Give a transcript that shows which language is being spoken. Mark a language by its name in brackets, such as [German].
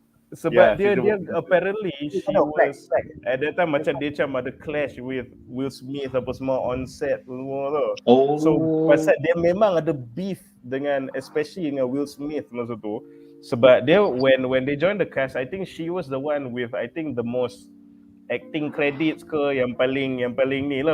[Malay] Sebab dia [English] apparently she was at that time [Malay] macam dia macam ada [English] clash with [Malay] Will Smith apa semua [English] on set [Malay] semua tu. So pasal dia memang ada beef dengan especially dengan Will Smith masa tu. Sebab dia [English] when they joined the cast, I think she was the one with I think the most acting credits [Malay] ke, yang paling ni lah.